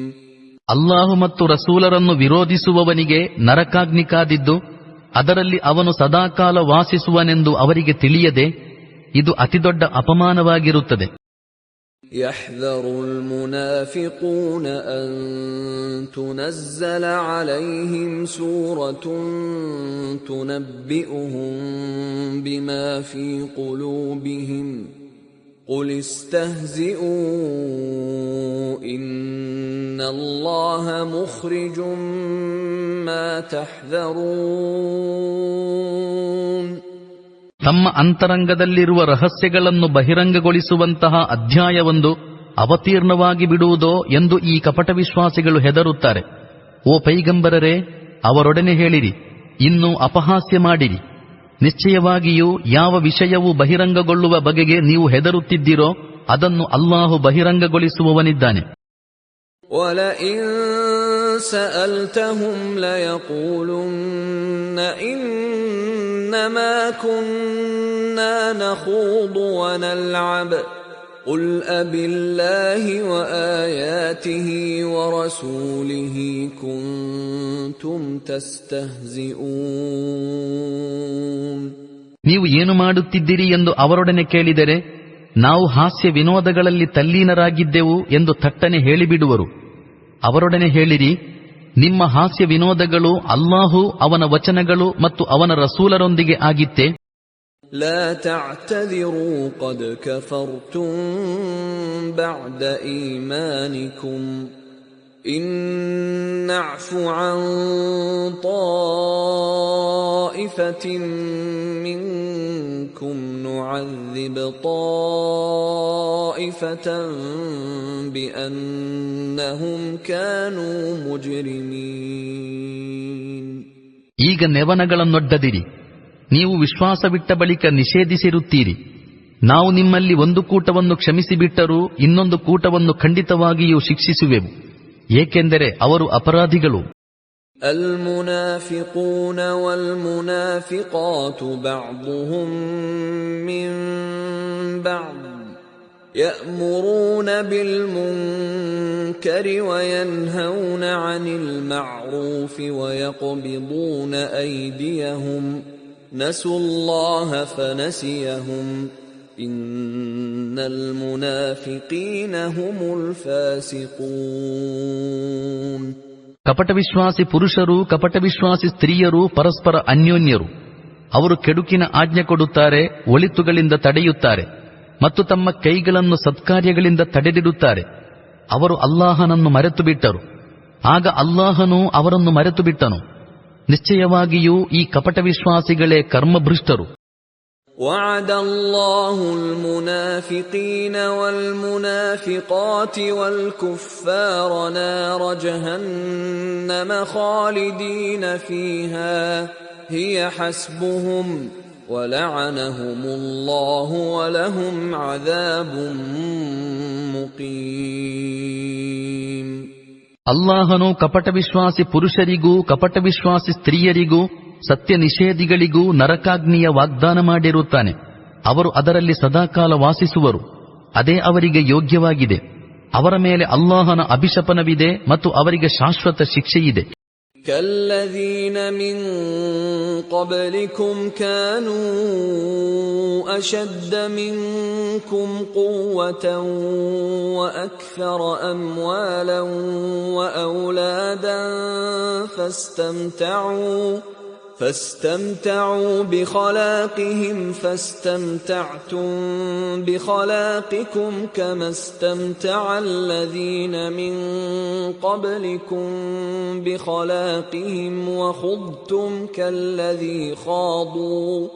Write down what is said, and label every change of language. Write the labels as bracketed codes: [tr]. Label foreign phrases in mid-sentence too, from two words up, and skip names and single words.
[kn] ಅಲ್ಲಾಹು ಮತ್ತು ರಸೂಲರನ್ನು ವಿರೋಧಿಸುವವನಿಗೆ ನರಕಾಗ್ನಿ ಕಾದಿದ್ದು ಅದರಲ್ಲಿ ಅವನು ಸದಾಕಾಲ ವಾಸಿಸುವನೆಂದು ಅವರಿಗೆ ತಿಳಿಯದೆ ಇದು ಅತಿದೊಡ್ಡ ಅಪಮಾನವಾಗಿರುತ್ತದೆ. [ar] يحذر المنافقون أن تنزل عليهم سورة تنبئهم بما في قلوبهم قل استهزئوا إن الله مخرج ما تحذرون. [kn] ತಮ್ಮ ಅಂತರಂಗದಲ್ಲಿರುವ ರಹಸ್ಯಗಳನ್ನು ಬಹಿರಂಗಗೊಳಿಸುವಂತಹ ಅಧ್ಯಾಯವೊಂದು ಅವತೀರ್ಣವಾಗಿ ಬಿಡುವುದೋ ಎಂದು ಈ ಕಪಟ ವಿಶ್ವಾಸಿಗಳು ಹೆದರುತ್ತಾರೆ. ಓ ಪೈಗಂಬರರೇ, ಅವರೊಡನೆ ಹೇಳಿರಿ, ಇನ್ನೂ ಅಪಹಾಸ್ಯ ಮಾಡಿರಿ. ನಿಶ್ಚಯವಾಗಿಯೂ ಯಾವ ವಿಷಯವು ಬಹಿರಂಗಗೊಳ್ಳುವ ಬಗೆಗೆ ನೀವು ಹೆದರುತ್ತಿದ್ದೀರೋ ಅದನ್ನು ಅಲ್ಲಾಹು ಬಹಿರಂಗಗೊಳಿಸುವವನಿದ್ದಾನೆ. [ar] وَلَئِن سَأَلْتَهُمْ لَيَقُولُنَّ إِنَّمَا كُنَّا نَخُوضُ وَنَلْعَبُ قُلْ أَبِاللَّهِ وَآيَاتِهِ وَرَسُولِهِ كُنتُمْ تَسْتَهْزِئُونَ. [kn] ನೀವು ಏನು ಮಾಡುತ್ತಿದ್ದೀರಿ ಎಂದು ಅವರೊಡನೆ ಕೇಳಿದರೆ ನಾವು ಹಾಸ್ಯ ವಿನೋದಗಳಲ್ಲಿ ತಲ್ಲೀನರಾಗಿದ್ದೆವು ಎಂದು ಥಟ್ಟನೆ ಹೇಳಿಬಿಡುವರು. ಅವರೊಡನೆ ಹೇಳಿರಿ, ನಿಮ್ಮ ಹಾಸ್ಯ ವಿನೋದಗಳು ಅಲ್ಲಾಹು, ಅವನ ವಚನಗಳು ಮತ್ತು ಅವನ ರಸೂಲರೊಂದಿಗೆ ಆಗಿತ್ತೆ. [ar] لا تعتذروا قد كفرتم بعد إيمانكم إن نعف عن طائفة منكم منكم نعذب طائفة بأنهم كانوا مجرمين. [kn] ಈಗ ನೆವನಗಳನ್ನೊಡ್ಡದಿರಿ, ನೀವು ವಿಶ್ವಾಸವಿಟ್ಟ ಬಳಿಕ ನಿಷೇಧಿಸಿರುತ್ತೀರಿ. ನಾವು ನಿಮ್ಮಲ್ಲಿ ಒಂದು ಕೂಟವನ್ನು ಕ್ಷಮಿಸಿಬಿಟ್ಟರೂ ಇನ್ನೊಂದು ಕೂಟವನ್ನು ಖಂಡಿತವಾಗಿಯೂ ಶಿಕ್ಷಿಸುವೆವು, ಏಕೆಂದರೆ ಅವರು ಅಪರಾಧಿಗಳು. [ar] المنافقون والمنافقات بعضهم من بعض يأمرون بالمنكر وينهون عن المعروف ويقبضون أيديهم نسوا الله فنسيهم إن المنافقين هم الفاسقون. [kn] ಕಪಟವಿಶ್ವಾಸಿ ಪುರುಷರು ಕಪಟವಿಶ್ವಾಸಿ ಸ್ತ್ರೀಯರು ಪರಸ್ಪರ ಅನ್ಯೋನ್ಯರು. ಅವರು ಕೆಡುಕಿನ ಆಜ್ಞೆ ಕೊಡುತ್ತಾರೆ, ಒಳಿತುಗಳಿಂದ ತಡೆಯುತ್ತಾರೆ ಮತ್ತು ತಮ್ಮ ಕೈಗಳನ್ನು ಸತ್ಕಾರ್ಯಗಳಿಂದ ತಡೆದಿಡುತ್ತಾರೆ. ಅವರು ಅಲ್ಲಾಹನನ್ನು ಮರೆತು ಬಿಟ್ಟರು, ಆಗ ಅಲ್ಲಾಹನು ಅವರನ್ನು ಮರೆತು ಬಿಟ್ಟನು. ನಿಶ್ಚಯವಾಗಿಯೂ ಈ ಕಪಟವಿಶ್ವಾಸಿಗಳೇ ಕರ್ಮಭೃಷ್ಟರು. [ar] وعد الله المنافقين والمنافقات والكفار نار جهنم خالدين فيها هي حسبهم ولعنهم الله ولهم عذاب مقيم. [kn] ಅಲ್ಲಾಹನು ಕಪಟವಿಶ್ವಾಸಿ ಪುರುಷರಿಗೂ ಕಪಟವಿಶ್ವಾಸಿ ಸ್ತ್ರೀಯರಿಗೂ ಸತ್ಯ ನಿಷೇಧಿಗಳಿಗೂ ನರಕಾಗ್ನಿಯ ವಾಗ್ದಾನ ಮಾಡಿರುತ್ತಾನೆ. ಅವರು ಅದರಲ್ಲಿ ಸದಾಕಾಲ ವಾಸಿಸುವರು, ಅದೇ ಅವರಿಗೆ ಯೋಗ್ಯವಾಗಿದೆ. ಅವರ ಮೇಲೆ ಅಲ್ಲಾಹನ ಅಭಿಶಪನವಿದೆ ಮತ್ತು ಅವರಿಗೆ ಶಾಶ್ವತ ಶಿಕ್ಷೆಯಿದೆ. [ar] كالذين من قبلكم كانوا أشد منكم قوة وأكثر أموالا وأولادا فاستمتعوا بخلاقهم فاستمتعتم بخلاقكم كما استمتع الذين من قبلكم بخلاقهم وخضتم كالذي خاضوا